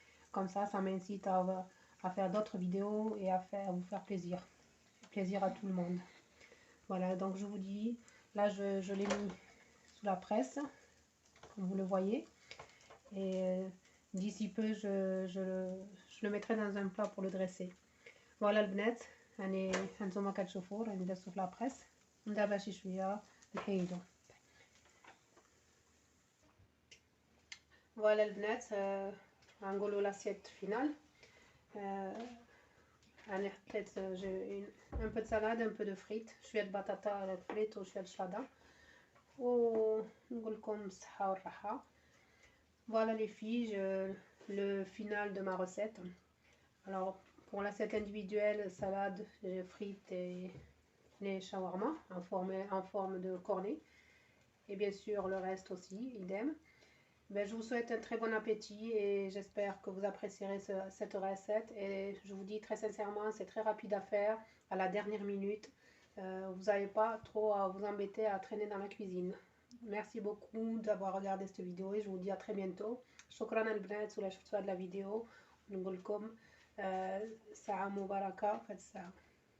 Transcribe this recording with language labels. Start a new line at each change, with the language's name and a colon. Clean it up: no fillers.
French: Comme ça m'incite à faire d'autres vidéos et à vous faire plaisir à tout le monde. Voilà, donc je vous dis, là je l'ai mis sous la presse, comme vous le voyez, et d'ici peu je le mettrai dans un plat pour le dresser.
Arabic: Voilà البنات، يعني هانتوما كتشوفوا راني درتو في لابريس، دابا شي شويه نحيدو. فوالا البنات، غنقولوا لاسيت فينال. يعني حطيت un peu de salade, un peu de frites، شويه بطاطا فريت وشويه شلاضه، ونقول لكم بالصحه والراحه.
French: Voilà les filles, le final de ma recette. Alors pour l'assiette individuelle, salade, frites et les shawarma en forme de cornet, et bien sûr le reste aussi idem. Je vous souhaite un très bon appétit et j'espère que vous apprécierez cette recette. Et je vous dis très sincèrement, c'est très rapide à faire, à la dernière minute. Vous n'avez pas trop à vous embêter à traîner dans la cuisine. Merci beaucoup d'avoir regardé cette vidéo et je vous dis à très bientôt.
Arabic: شكرا البنات ولا شفتوا هاد la vidéo. نقول لكم ساعة مباركة في هاد الساعة.